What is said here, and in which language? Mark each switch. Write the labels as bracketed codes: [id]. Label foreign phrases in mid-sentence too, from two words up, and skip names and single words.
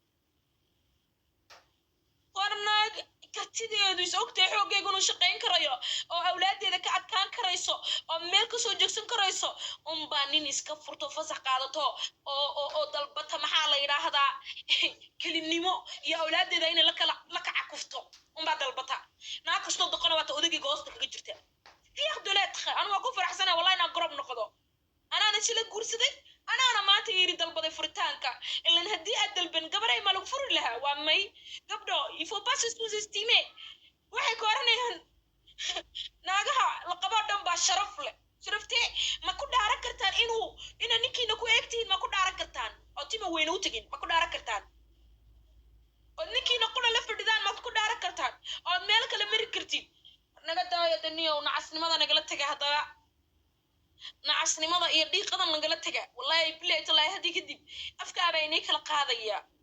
[so] warnaag kartideedu is ogtahay xooggeegu inuu shaqayn karayo oo awlaadeeda ka adkaan karayso oo meel kasoo joogsan karayso unbaa nin iska furto fasax qaadato oo dalbata maxaa la yidhaahdaa kelinimo iyo awlaadeeda inay la kacakufto unbaa dalbata naag kastoo doqona waata odagayga hoosta kaga jirta fiiq doleedka anu waa ku faraxsana wallahi inaan garoob noqdo anaana sila guursaday anaana maanta yiri dalbaday furitaanka ilan haddii aad dalban gabaray ma lagu furi lahaa waa may gabdho [fr] il faut pas se sous-estimer [so] waxay ku oranayaan naagaha la qaboo dhan baa sharaf leh sharaftee ma ku dhaaran kartaan ina ninkiina ku eegtihiin ma ku dhaaran kartaan oo tima weyne u tegin ma ku dhaaran kartaan oo ninkiina qura la fadhidaan maad ku dhaaran kartaan ood meel kale mari kartid naga daayo daniyow nacasnimada nagala tega haddaba nacasnimada iyo dhiiqada nagala tega wallahi bilahi tallahi haddii kadib afkaaba inay kala qaadaya